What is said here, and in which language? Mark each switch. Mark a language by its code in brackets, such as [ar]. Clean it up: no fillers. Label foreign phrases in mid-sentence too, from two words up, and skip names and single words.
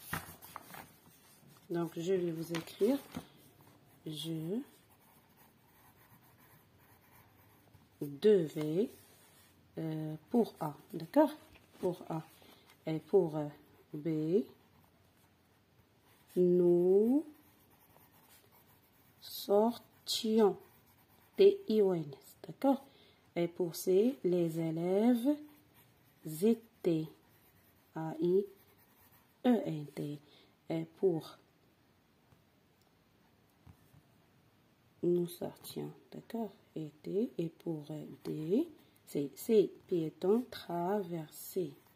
[fr] Donc, je vais vous écrire. Je devais pour A, d'accord? Pour A. Et pour B, nous sortions. T-I-O-N-S, d'accord? Et pour C, les élèves étaient. A-I-E-N-T. Et pour nous sortions, d'accord? Était. Et pour D, c'est piéton traversé.